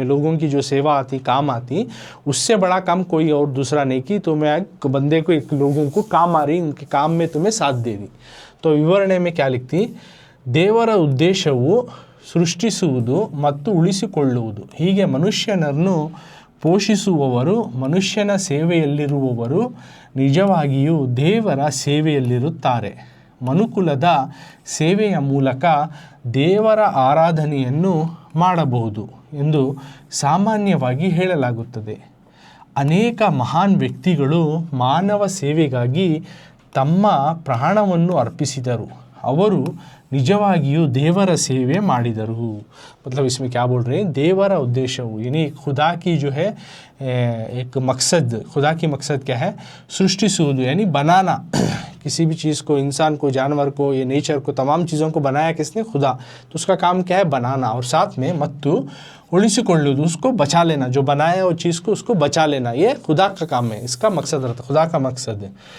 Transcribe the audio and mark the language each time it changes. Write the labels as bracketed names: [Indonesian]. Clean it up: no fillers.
[Hindi] तुम्हें लोगों की जो सेवा आती, काम आती, उससे बड़ा काम कोई और दूसरा नहीं की। तुम्हें एक बंदे को, एक लोगों को काम आ रही, उनके काम में तुम्हें साथ दे दी। तो ವಿವರಣೆ में क्या लिखती, [Kannada] ದೇವರ ಉದ್ದೇಶವು ಸೃಷ್ಟಿಸುವುದು ಮತ್ತು ಉಳಿಸಿಕೊಳ್ಳುವುದು. ಹೀಗೆ ಮನುಷ್ಯನನ್ನು ಪೋಷಿಸುವವರು, ಮನುಷ್ಯನ ಸೇವೆಯಲ್ಲಿರುವವರು ನಿಜವಾಗಿಯೂ ದೇವರ ಸೇವೆಯಲ್ಲಿರುತ್ತಾರೆ. ಮನುಕುಲದ ಸೇವೆಯ ಮೂಲಕ ದೇವರ ಆರಾಧನೆಯನ್ನು ಮಾಡಬಹುದು ಎಂದು ಸಾಮಾನ್ಯವಾಗಿ ಹೇಳಲಾಗುತ್ತದೆ. ಅನೇಕ ಮಹಾನ್ ವ್ಯಕ್ತಿಗಳು ಮಾನವ ಸೇವೆಗಾಗಿ ತಮ್ಮ ಪ್ರಾಣವನ್ನು ಅರ್ಪಿಸಿದರು, ಅವರು ನಿಜವಾಗಿಯೂ ದೇವರ ಸೇವೆ ಮಾಡಿದರು। [Hindi] मतलब इसमें क्या बोल रहे हैं, देवर उद्देश्य यानी खुदा की जो है एक मकसद, खुदा की मकसद क्या है, सृष्टिಸುವುದು यानी बनाना, किसी भी चीज़ को, इंसान को, जानवर को, ये नेचर को, तमाम चीज़ों को बनाया किसने, खुदा। तो उसका काम क्या है, बनाना, और साथ में [Kannada] मत्तु उಳಿಸಿಕೊಳ್ಳುವುದು, [Hindi] उसको बचा लेना, जो बनाया वो चीज़ को उसको बचा लेना, ये खुदा का काम है, इसका मकसद रहता, खुदा का मकसद है।